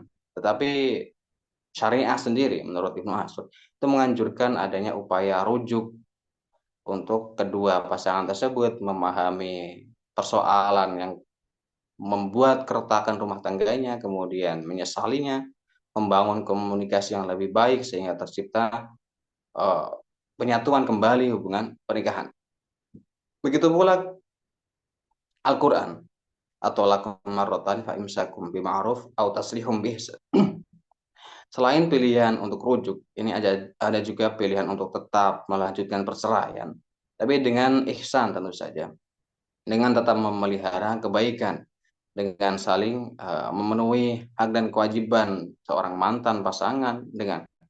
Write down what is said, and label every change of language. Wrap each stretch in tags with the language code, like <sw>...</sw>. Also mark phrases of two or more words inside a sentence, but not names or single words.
<id>Tetapi syariah sendiri menurut Ibnu Ashur itu menganjurkan adanya upaya rujuk untuk kedua pasangan tersebut memahami persoalan yang membuat keretakan rumah tangganya, kemudian menyesalinya, membangun komunikasi yang lebih baik sehingga tercipta uh, penyatuan kembali hubungan pernikahan. Begitu pula Al-Quran,</id> <ar>atau lakum marratan fa imsakum bima'ruf au taslihum bihsan.</ar> <id>Selain pilihan untuk rujuk, ini ada juga pilihan untuk tetap melanjutkan perceraian, tapi dengan ihsan tentu saja, dengan tetap memelihara kebaikan, dengan saling memenuhi hak dan kewajiban seorang mantan pasangan dengan</id>